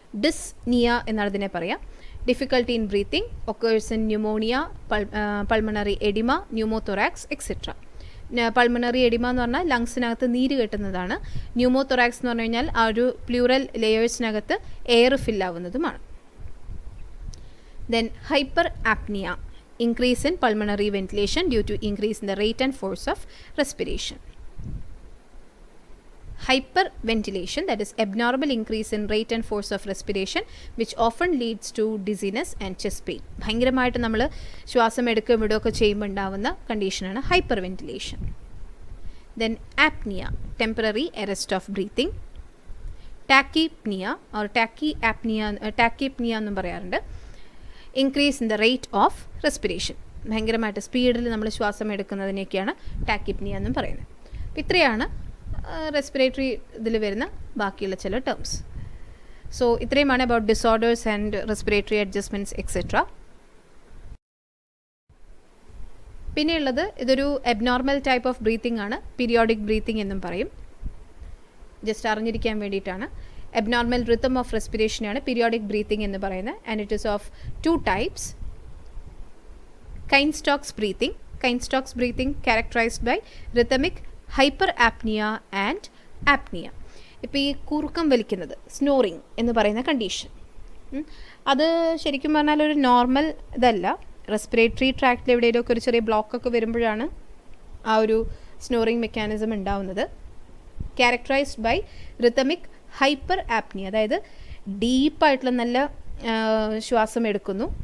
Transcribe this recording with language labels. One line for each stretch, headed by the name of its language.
Malayalam: Dyspnoea എന്നാണ് ഇതിനെ പറയാം.
English: Difficulty in breathing, occurs in pneumonia, pulmonary oedema, pneumothorax etcetera.
Malayalam: Pulmonary oedema എന്ന് പറഞ്ഞാൽ ലങ്സിനകത്ത് നീര് കെട്ടുന്നതാണ്. ന്യൂമോതൊറാക്സ് എന്ന് പറഞ്ഞു കഴിഞ്ഞാൽ ആ ഒരു plural ലെയേഴ്സിനകത്ത് air ഫില്ലാവുന്നതുമാണ്.
English: Then hyperpnoea, increase in pulmonary ventilation due to increase in the rate and force of respiration. Hyperventilation, that is abnormal increase in rate and force of respiration, which often leads to dizziness and chest pain.
Malayalam: ഭയങ്കരമായിട്ട് നമ്മൾ ശ്വാസം എടുക്കുകയും വിടുകയൊക്കെ ചെയ്യുമ്പോൾ ഉണ്ടാവുന്ന കണ്ടീഷനാണ് hyper ventilation.
English: Then apnoea, temporary arrest of breathing. Tachypnoea or tachypnoea
Malayalam: എന്നും പറയാറുണ്ട്.
English: increase in the rate of respiration,
Malayalam: ഭയങ്കരമായിട്ട് സ്പീഡിൽ നമ്മൾ ശ്വാസം എടുക്കുന്നതിനെയൊക്കെയാണ് ടാക്കിപ്നിയ എന്നും പറയുന്നത്. അപ്പോൾ ഇത്രയാണ് റെസ്പിറേറ്ററി ഇതിൽ വരുന്ന ബാക്കിയുള്ള ചില ടേംസ്.
English: so
Malayalam: ഇത്രയുമാണ്
English: About disorders and respiratory adjustments etcetera.
Malayalam: പിന്നെയുള്ളത് ഇതൊരു അബ്നോർമൽ ടൈപ്പ് ഓഫ് ബ്രീത്തിങ് ആണ്, പീരിയോഡിക് ബ്രീത്തിങ് എന്നും പറയും. ജസ്റ്റ് അറിഞ്ഞിരിക്കാൻ വേണ്ടിയിട്ടാണ്.
English: abnormal rhythm of respiration ആണ് periodic breathing
Malayalam: എന്ന് പറയുന്നത്.
English: And it is of two types. Keinstocks breathing characterized by rhythmic hyperapnea and apnea.
Malayalam: ഇപ്പോൾ ഈ കൂർക്കം വലിക്കുന്നത് സ്നോറിങ് എന്ന് പറയുന്ന കണ്ടീഷൻ, അത് ശരിക്കും പറഞ്ഞാൽ ഒരു നോർമൽ ഇതല്ല. റെസ്പിറേറ്ററി ട്രാക്റ്റിൽ എവിടെയെങ്കിലുമൊക്കെ ഒരു ചെറിയ ബ്ലോക്കൊക്കെ വരുമ്പോഴാണ് ആ ഒരു സ്നോറിങ് മെക്കാനിസം ഉണ്ടാവുന്നത്.
English: characterised by rhythmic hyperpnoea,
Malayalam: അതായത് ഡീപ്പായിട്ടുള്ള നല്ല ശ്വാസം എടുക്കുന്നു.